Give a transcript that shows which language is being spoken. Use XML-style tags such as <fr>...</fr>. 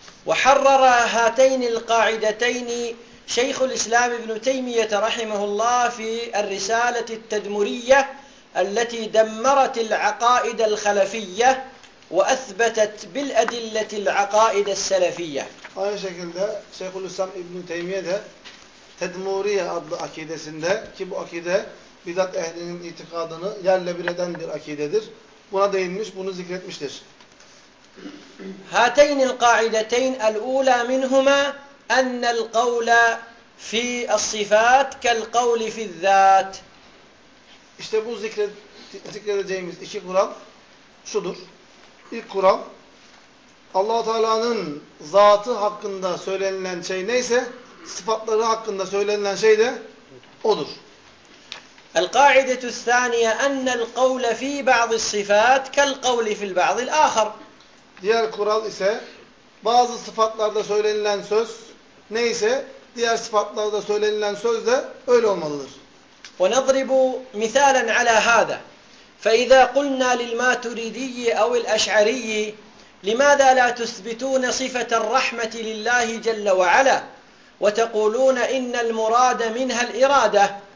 <ar>وَحَرَّرَ هَاتَيْنِ الْقَاعِدَتَيْنِ شَيْخُ الْإِسْلَامِ بْنُ تَيْمِيَةَ رَحِمَهُ اللّٰهُ فِي الرِّسَالَةِ التَّدْمُرِيَّةِ الَّتِي دَمَّرَتِ الْعَقَائِدَ الْخَلَفِيَّةِ وَأَثْبَتَتْ بِالْأَدِلَّةِ الْعَقَائِدَ السَّلَفِيَّةِ.</ar> <tr>Aynı şekilde Şeyh Hulusi İbn-i Teymiye de Tedmuriye adlı akidesinde, ki bu akide bidat ehlinin itikadını yerle bir eden bir akidedir, buna değinmiş, bunu zikretmiştir.</tr> <ar>هاتين القاعدتين الأولى منهما أن القول في الصفات كالقول في الذات.</ar> <tr>İşte bu zikredeceğimiz iki kural şudur. İlk kural, Allah-u Teala'nın zatı hakkında söylenilen şey neyse sıfatları hakkında söylenilen şey de odur.</tr> <ar>القاعدة الثانية أن القول في بعض الصفات كالقول في البعض الآخر.</ar> <tr>Diğer kural ise bazı sıfatlarda söylenilen söz neyse diğer sıfatlarda söylenilen söz de öyle olmalıdır.</tr> <ar>وَنَضْرِبُ مِثَالًا عَلَى هَذَا فَإِذَا قُلْنَا لِلْمَاتُرِيدِيِّ اَوْ الْأَشْعَرِيِّ لِمَاذَا لَا تُثْبِتُونَ صِفَةَ الرَّحْمَةِ لِلَّهِ جَلَّ وَعَلَى وَتَقُولُونَ اِنَّ الْمُرَادَ مِنْهَا الْإِرَادَةِ.</ar>